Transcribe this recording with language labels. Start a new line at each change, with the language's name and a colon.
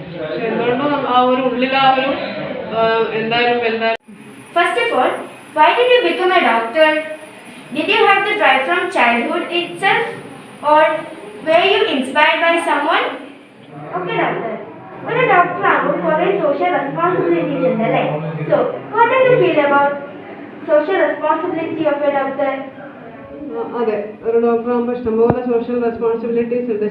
Malayalam: പക്ഷെ എന്തുകൊണ്ടോ ആ ഒരു ഉള്ളിൽ ആ ഒരു എന്തായാലും വലുതായാലും.
English: First of all, why did you become a doctor? Did you have the drive from childhood itself, or were you inspired by someone? Okay, doctor.
Malayalam: ഒരു ഡോക്ടർ ആകുമ്പോൾ കുറേ സോഷ്യൽ റെസ്പോൺസിബിലിറ്റീസ് ഉണ്ടല്ലേ?
English: So, what do you feel about social responsibility of a doctor?
Malayalam: അതെ, ഒരു doctor ആകുമ്പോൾ ഇഷ്ടംപോലെ social responsibilities ഉണ്ട്.